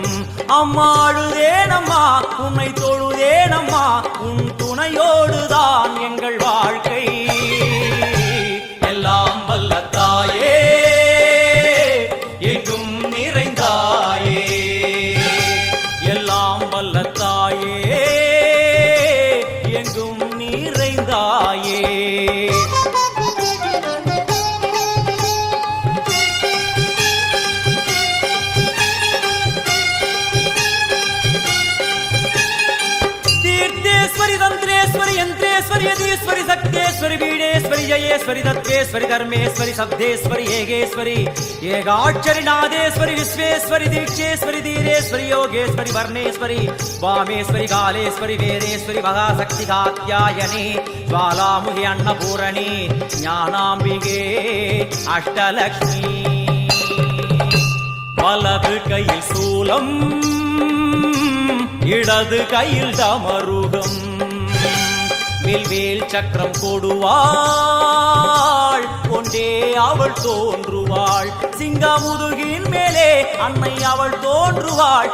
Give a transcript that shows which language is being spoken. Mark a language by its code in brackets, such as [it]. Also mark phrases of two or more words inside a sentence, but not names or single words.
[ta] அம்மாழுதேனம்மா உன்னை தொழுதேனம்மா உன் துணையோடுதான் எங்கள் வாழ்க்கை. எல்லாம் வல்ல தாயே எங்கும் நிறைந்தாயே, எல்லாம் வல்ல தாயே எங்கும் நிறைந்தாயே. [sa] तंत्रेश्वरी यंत्रेश्वरी यदीश्वरी शक्तेश्वरी वीणेश्वरी जयेश्वरी दत्तेश्वरी धर्मेश्वरी शब्देश्वरी येगेश्वरी येगाक्षरी नादेश्वरी विश्वेश्वरी दीक्षेश्वरी धीरेश्वरी योगेश्वरी वर्णेश्वरी वामेश्वरी कालेश्वरी वेदेश्वरी महाशक्ति कात्यायनी ज्वालामुखी अन्नपूरणी ज्ञानाम्बिके अष्टलक्ष्मी. [ta] वलது கையில் சூலம் இடது கையில் டமருகம் வில்வேல் சக்கரம் கொடுவாள் கொண்டே அவள் தோன்றுவாள். சிங்கமுதுகின் மேலே அன்னை அவள் தோன்றுவாள்.